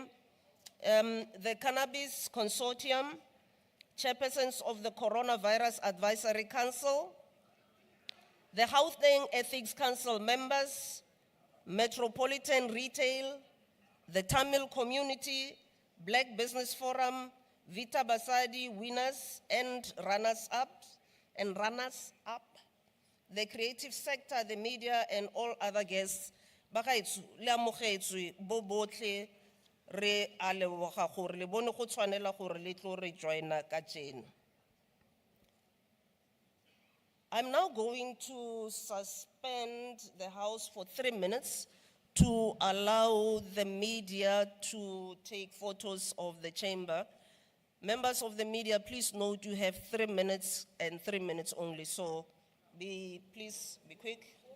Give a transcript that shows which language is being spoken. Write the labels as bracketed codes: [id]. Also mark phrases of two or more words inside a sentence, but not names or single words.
[en] The Cannabis Consortium, chairpersons of the Coronavirus Advisory Council, the Gauteng Ethics Council members, Metropolitan Retail, the Tamil Community, Black Business Forum, Vita Basadi winners and runners-up, the creative sector, the media, and all other guests. [tn] Bagaetsho, le amogetswe bo botlhe, re a leboga gore le bone go tshwanela gore le tlo re joina ka tjena. [en] I'm now going to suspend the House for 3 minutes to allow the media to take photos of the chamber. Members of the media, please note you have 3 minutes and 3 minutes only, so please be quick.